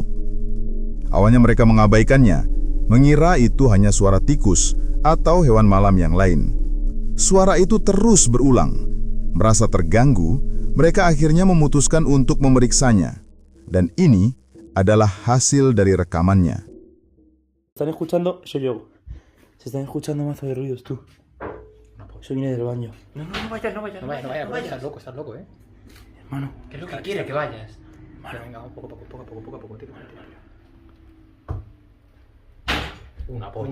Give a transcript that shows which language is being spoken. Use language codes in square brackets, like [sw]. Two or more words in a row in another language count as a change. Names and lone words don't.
[id] Awalnya mereka mengabaikannya, mengira itu hanya suara tikus atau hewan malam yang lain. Suara itu terus berulang. Merasa terganggu, mereka akhirnya memutuskan untuk memeriksanya. Dan ini adalah hasil dari rekamannya. [es] Están escuchando, yo llego. Se están escuchando mazo de ruidos, tú. Yo vine del baño. No vayas, estás loco, ¿eh? Hermano, ¿Qué es lo que quiere que vayas? Vale, venga, poco a poco, tira. Una polla.